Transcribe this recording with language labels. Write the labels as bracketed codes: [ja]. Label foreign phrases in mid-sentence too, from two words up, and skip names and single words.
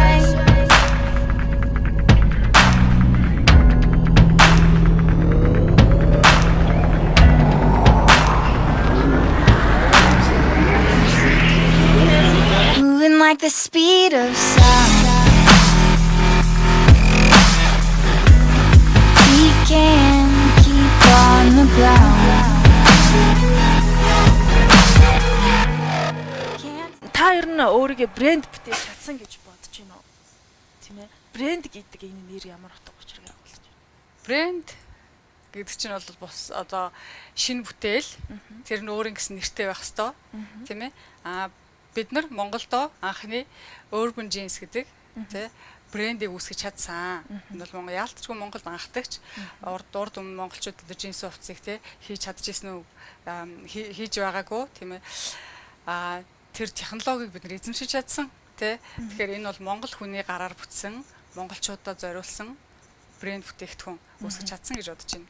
[en] Moving like the speed of sound. We can't keep on the ground. [mn] Та ер нь өөрийгөө брэнд бүтээж чадсан гэж бодож байна уу? Тийм ээ. Брэнд гэдэг энэ нэр ямар утга учир брэнд гэдэг чинь бол бос одоо шинэ бүтээл тэр нь өөрийн гэсэн нэртэй байх хэвээр тийм ээ. Бид нар Монголдо анхны [en] urban jeans [mn] гэдэг тий брендийг үүсгэж чадсан. Энэ бол яалтчгүй Монголд анхдагч урд монголчууд одоо джинс хувцсыг тий хийж чадчихсан үү хийж байгаагүй тийм ээ. Тэр технологиг бид нар эзэмшиж чадсан тий. Тэгэхээр энэ бол монгол хүний гараар бүтсэн монголчуудад зориулсан брэнд бүтээгдэхүүн үүсгэж чадсан гэж бодож байна.